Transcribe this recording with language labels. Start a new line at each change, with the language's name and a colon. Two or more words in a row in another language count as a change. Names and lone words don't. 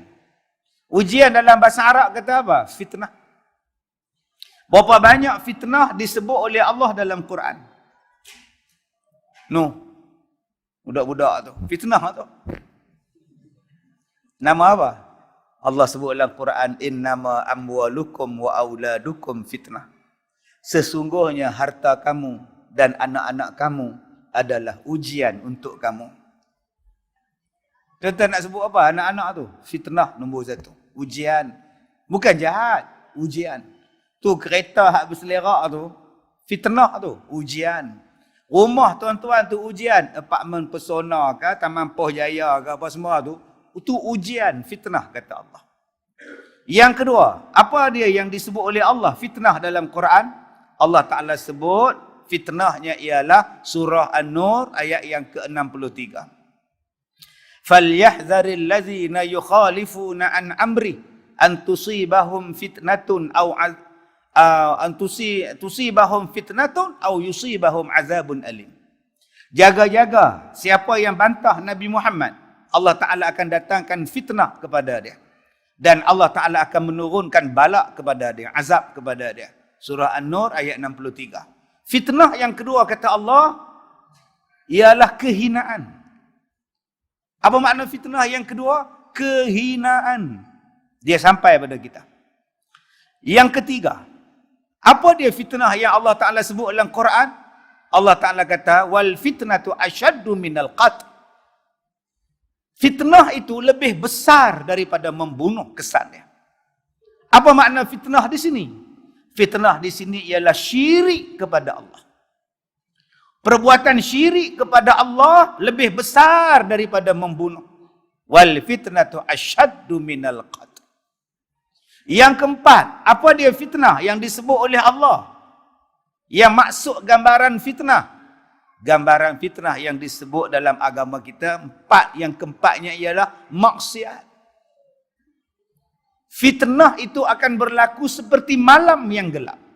Malay: Ujian dalam bahasa Arab kata apa? Fitnah. Berapa banyak fitnah disebut oleh Allah dalam Quran? Budak-budak tu. Fitnah tu. Nama apa? Allah sebut dalam Quran,
Arabic: إنما أموالكم وأولادكم فتنة.
Malay: Sesungguhnya harta kamu dan anak-anak kamu adalah ujian untuk kamu. Tuan-tuan nak sebut apa? Anak-anak tu. Fitnah nombor 1. Ujian. Bukan jahat. Ujian. Tu kereta hak berselerak tu. Fitnah tu. Ujian. Rumah tuan-tuan tu ujian. Apartmen Pesona ke, Taman Poh Jaya ke, apa semua tu. Itu ujian. Fitnah kata Allah. Yang kedua. Apa dia yang disebut oleh Allah? Fitnah dalam Quran. Allah Ta'ala sebut. Fitnahnya ialah surah An-Nur ayat yang ke-63.
Arabic: فَلْيَحْذَرِ الَّذِينَ يُخَالِفُونَ عَنْ أَمْرِهِ أَنْ تُصِيبَهُمْ فِتْنَةٌ أَوْ يُصِيبَهُمْ عَذَابٌ أَلِيمٌ.
Malay: Jaga-jaga siapa yang bantah Nabi Muhammad, Allah Ta'ala akan datangkan fitnah kepada dia. Dan Allah Ta'ala akan menurunkan balak kepada dia, azab kepada dia. Surah An-Nur ayat 63. Fitnah yang kedua kata Allah ialah kehinaan. Apa makna fitnah yang kedua? Kehinaan. Dia sampai pada kita. Yang ketiga, apa dia fitnah yang Allah Ta'ala sebut dalam Quran? Allah Ta'ala kata,
Arabic: والفتنة أشد من القتل.
Malay: Fitnah itu lebih besar daripada membunuh kesannya. Apa makna fitnah di sini? Fitnah di sini ialah syirik kepada Allah. Perbuatan syirik kepada Allah lebih besar daripada membunuh.
Arabic: والفتنة أشد من القتل.
Malay: Yang keempat, apa dia fitnah yang disebut oleh Allah? Yang maksud gambaran fitnah. Gambaran fitnah yang disebut dalam agama kita, yang keempatnya ialah maksiat. Fitnah itu akan berlaku seperti malam yang gelap.